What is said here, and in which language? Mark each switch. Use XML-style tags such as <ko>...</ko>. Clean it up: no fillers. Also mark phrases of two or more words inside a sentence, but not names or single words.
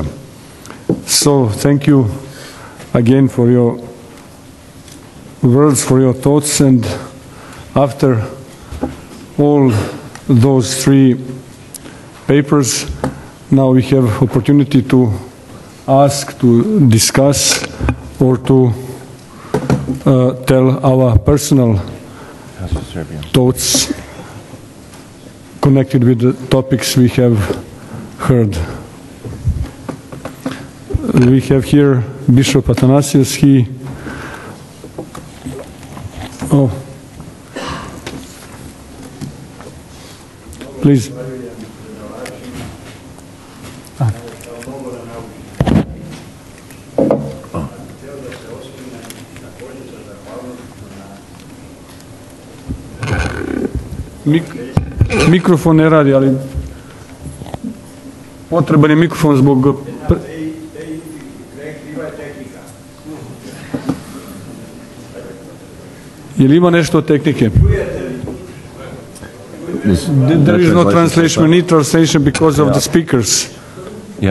<en>So thank you again for your words, for your thoughts, and after all those three papers, now we have opportunity to ask, to discuss, or to tell our personal thoughts connected with the topics we have heard. We have here Bishop Athanasius. He Oh. Please.</en> <sr>Mikrofon ne radi, ali potreban je mikrofon zbog... Je li ima nešto od tehnike?</sr> <en>There is no translation. We need translation because of the speakers. Yeah.</en>